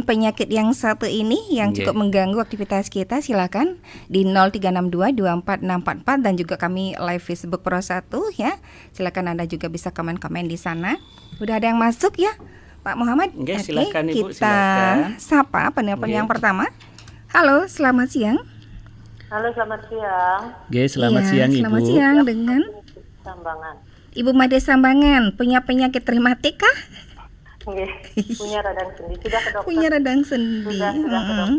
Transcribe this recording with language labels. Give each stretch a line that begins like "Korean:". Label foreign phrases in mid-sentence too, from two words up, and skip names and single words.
Indonesian: penyakit yang satu ini yang Nggih. cukup mengganggu aktivitas kita. Silakan di 0362246644 dan juga kami live Facebook Pro 1 ya. Silakan Anda juga bisa komen-komen di sana. Udah ada yang masuk ya, Pak Muhammad? Nggih, Oke, silakan, Ibu, kita silakan. sapa penelpon Nggih. yang pertama. Halo, selamat siang. Halo, selamat siang. Nggih, selamat Iya, siang Ibu. Selamat siang dengan Sambangan. Ibu Made Sambangan. Punya penyakit rematik kah? Nggih, punya radang sendi. Sudah ke dokter. Punya radang sendi. Sudah ke Mm-mm.